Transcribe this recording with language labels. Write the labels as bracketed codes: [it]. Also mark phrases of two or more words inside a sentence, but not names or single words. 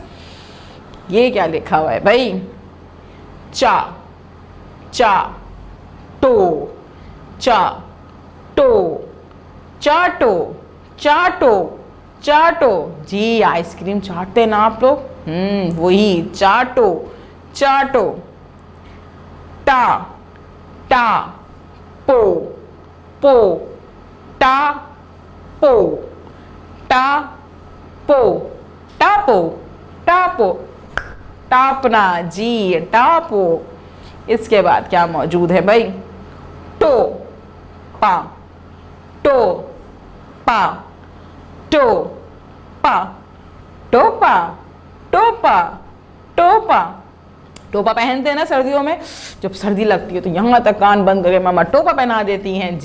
[hi] ये क्या लिखा हुआ है भाई? चा, चा, टो, चा, टो, चाटो, चाटो, चाटो जी। आइसक्रीम चाटते ना आप लोग? वही चाटो, चाटो। टा, टा, पो, पो, टा, पो, टा, पो, टापो, टापो, टापना जी, टापो। इसके बाद क्या मौजूद है भाई? टो, पा, टो पा, टो पा, टोपा, टोपा, टोपा। टोपा पहनते हैं ना सर्दियों में, जब सर्दी लगती है तो यहाँ तक कान बंद करके मामा टोपा पहना देती हैं।